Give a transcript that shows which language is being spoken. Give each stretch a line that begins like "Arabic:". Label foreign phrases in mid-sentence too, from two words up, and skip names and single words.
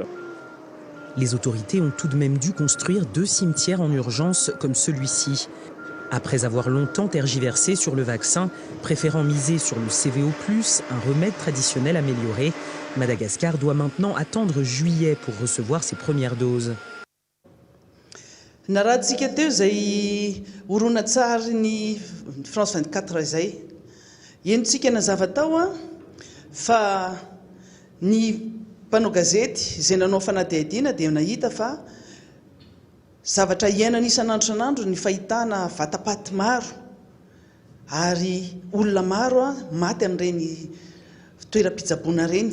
French: Les autorités ont tout de même dû construire 2 cimetières en urgence comme celui-ci. Après avoir longtemps tergiversé sur le vaccin, préférant miser sur le CVO+, un remède traditionnel amélioré, Madagascar doit maintenant attendre juillet pour recevoir ses premières doses.
Malagasy: Narahantsika teo zay horonan-tsary ny France 24 zay. Enontsika nazava tao fa ny mpanao gazety izay nanao fanadihadiana dia nahita fa zavatra iainana isan'andro ny fahitana vatapaty maro ary olona maro maty amin'ireny toeram-pitsaboana reny.